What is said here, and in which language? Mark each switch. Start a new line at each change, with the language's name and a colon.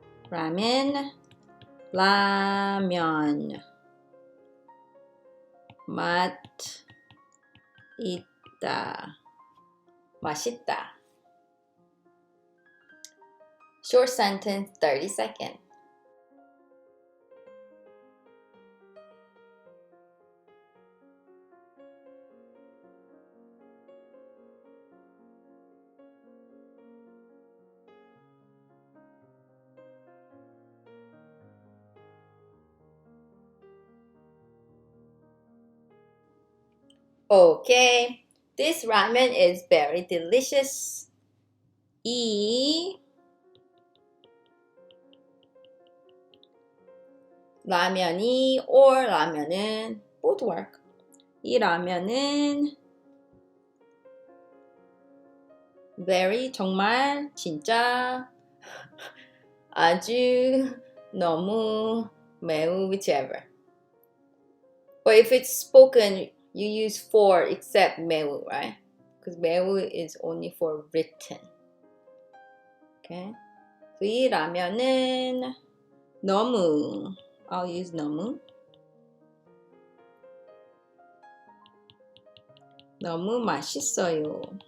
Korean: 라멘, 라면, 맛 있다, 맛있다.
English: Short sentence, 30 seconds. Okay, this ramen is very delicious.
Korean: 이 라면이
English: or
Korean: 라면은
English: both work.
Korean: 이 라면은 very 정말 진짜 아주 너무 매우 whichever.
English: But if it's spoken, you use for except 매우, right? Because 매우 is only for written. Okay. So
Korean: 이 라면은 너무,
English: I'll use 너무.
Korean: 너무 맛있어요.